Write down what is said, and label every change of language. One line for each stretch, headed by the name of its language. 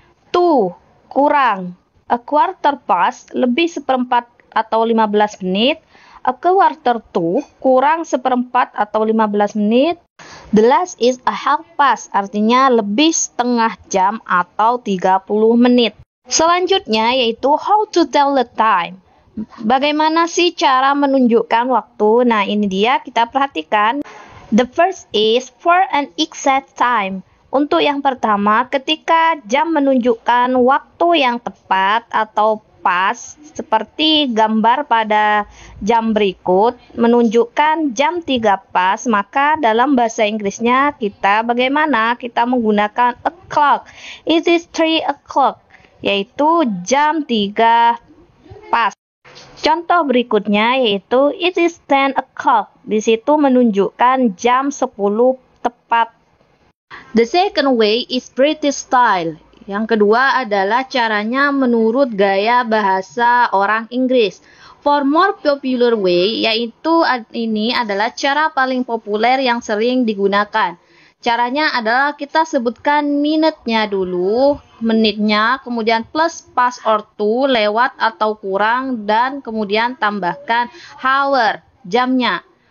Indonesian: to kurang,
English: a quarter past
Indonesian: lebih seperempat atau 15 menit,
English: a quarter to
Indonesian: kurang seperempat atau 15 menit,
English: the last is a half past
Indonesian: artinya lebih setengah jam atau 30 menit. Selanjutnya yaitu
English: how to tell the time.
Indonesian: Bagaimana sih cara menunjukkan waktu? Nah, ini dia, kita perhatikan.
English: The first is for an exact time.
Indonesian: Untuk yang pertama, ketika jam menunjukkan waktu yang tepat atau pas, seperti gambar pada jam berikut, menunjukkan jam 3 pas, maka dalam bahasa Inggrisnya kita bagaimana? Kita menggunakan o'clock.
English: It is 3 o'clock,
Indonesian: yaitu jam 3 pas. Contoh berikutnya yaitu
English: it is 10 o'clock.
Indonesian: Di situ menunjukkan jam 10 tepat.
English: The second way is British style.
Indonesian: Yang kedua adalah caranya menurut gaya bahasa orang Inggris.
English: For more popular way,
Indonesian: yaitu ini adalah cara paling populer yang sering digunakan. Caranya adalah kita sebutkan minute-nya dulu, menitnya, kemudian plus pas or to, lewat atau kurang, dan kemudian tambahkan hour, jamnya.